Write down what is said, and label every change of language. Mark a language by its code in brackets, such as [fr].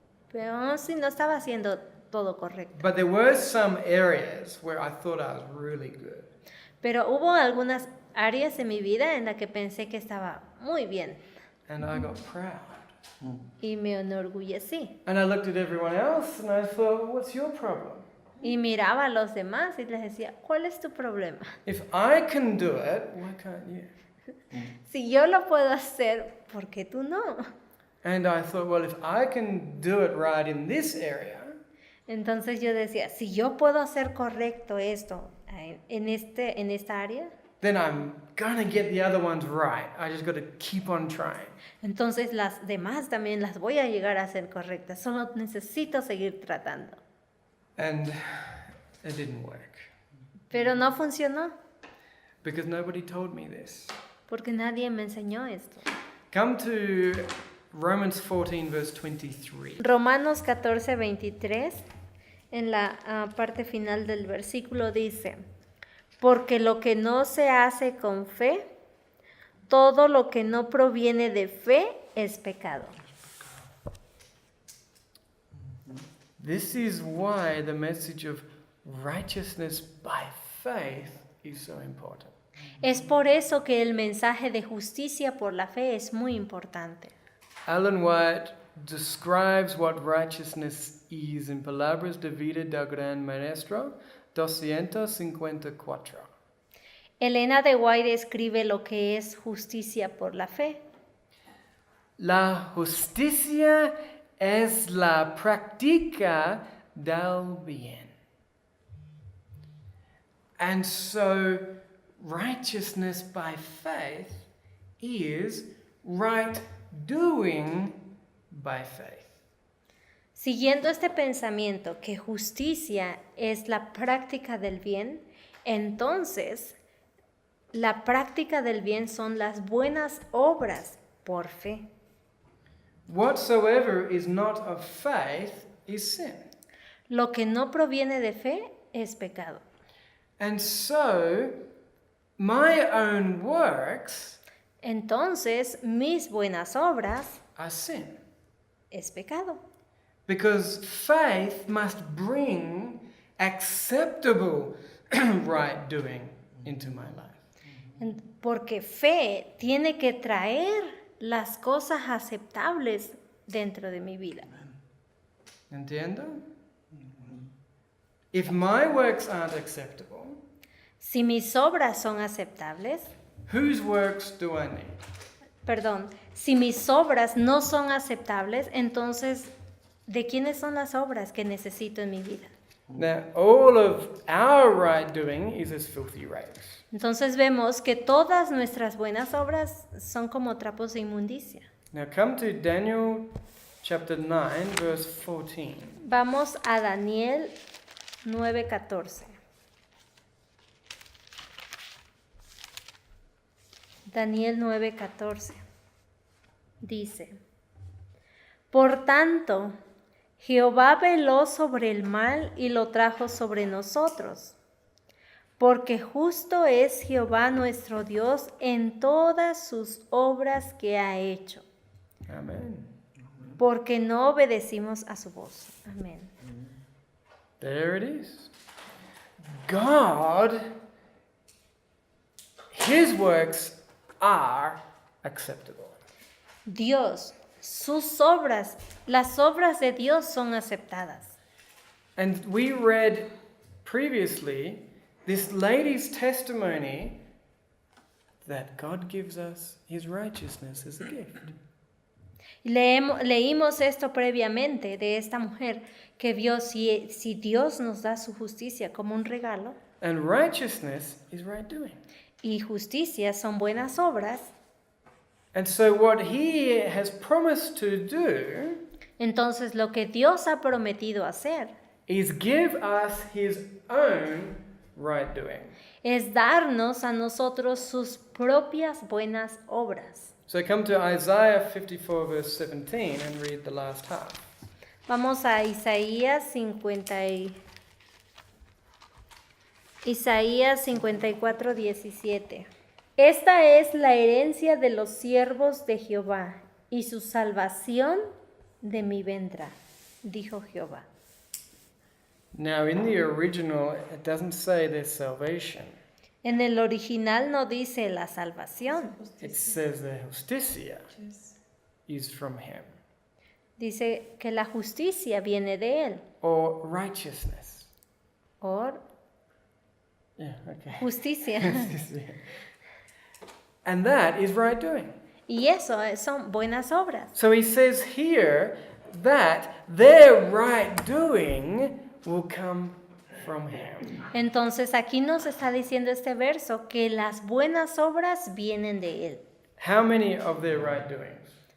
[es] Pero aún así no estaba haciendo todo correcto. [en] But there were some areas where I thought I was really good. [es] Pero hubo algunas áreas en mi vida en las que pensé que estaba muy bien [en] And I got proud. [es] y me enorgullecí. [en] And I looked at everyone else and I thought, what's your problem? [es] Y miraba a los demás y les decía: ¿cuál es tu problema? [en] If I can do it, why can't you? [es] Si yo lo puedo hacer, ¿por qué tú no? [en] And I thought, well, if I can do it right in this area, [es] Entonces yo decía: si yo puedo hacer correcto esto en esta área, [en] then I'm gonna get the other ones right. I just got to keep on trying. [es] entonces las demás también las voy a llegar a hacer correctas. Solo necesito seguir tratando. [en] And it didn't work [es] Pero no funcionó [en] because nobody told me this. [es] porque nadie me enseñó esto. [en] Come to Romans 14, verse 23. [es] Romanos 14, 23, en la parte final del versículo dice, porque lo que no se hace con fe, todo lo que no proviene de fe es pecado. [en] This is why the message of righteousness by faith is so important. [es] Es por eso que el mensaje de justicia por la fe es muy importante. [en] Alan White describes what righteousness is in palabras de vida del gran maestro 254. [es] Elena de White escribe lo que es justicia por la fe. La justicia es la práctica del bien. [en] And so righteousness by faith is right doing by faith. [es] Siguiendo este pensamiento que justicia es la práctica del bien, entonces la práctica del bien son las buenas obras por fe. [en] Whatsoever is not of faith is sin. [es] Lo que no proviene de fe es pecado. [en] And so my own works [es] Entonces mis buenas obras [en] are sin. [es] es pecado. [en] Because faith must bring acceptable right doing into my life. [es] Porque fe tiene que traer las cosas aceptables dentro de mi vida. Entiendo? [en] If my works aren't acceptable, [es] Si mis obras son aceptables, [en] whose works do I need? [es] perdón, si mis obras no son aceptables, entonces, ¿de quiénes son las obras que necesito en mi vida? [en] Now, all of our right doing is as filthy rags. [es] Entonces vemos que todas nuestras buenas obras son como trapos de inmundicia. [en] Now, come to Daniel chapter 9, verse 14. [es] Vamos a Daniel 9:14. Daniel 9:14 dice, por tanto, Jehová veló sobre el mal y lo trajo sobre nosotros, porque justo es Jehová nuestro Dios en todas sus obras que ha hecho, [en] Amen. [es] porque no obedecimos a su voz. Amén. [en] There it is. God, His works are acceptable. [es] Dios, sus obras, las obras de Dios son aceptadas. [en] And we read previously this lady's testimony that God gives us His righteousness as a gift. [es] Leímos esto previamente de esta mujer que vio si Dios nos da su justicia como un regalo, [en] And righteousness is right doing. [es] y justicia son buenas obras, [en] And so what He has promised to do [es] entonces lo que Dios ha prometido hacer [en] is give us His own right doing. [es] es darnos a nosotros sus propias buenas obras. [en] So come to Isaiah 54 verse 17 and read the last half. [es] Vamos a Isaías 54:17. Esta es la herencia de los siervos de Jehová, y su salvación de mí vendrá, dijo Jehová. [en] Now in the original it doesn't say their salvation. [es] En el original no dice la salvación, [en] It says their justicia is from Him. [es] dice que la justicia viene de él, [en] Or righteousness. [es] o [en] Yeah, okay. [es] justicia. [en] And that is right doing. [es] Y eso son buenas obras. [en] So he says here that their right doing will come from Him. [es] Entonces aquí nos está diciendo este verso que las buenas obras vienen de Él. [en] How many of their right doings?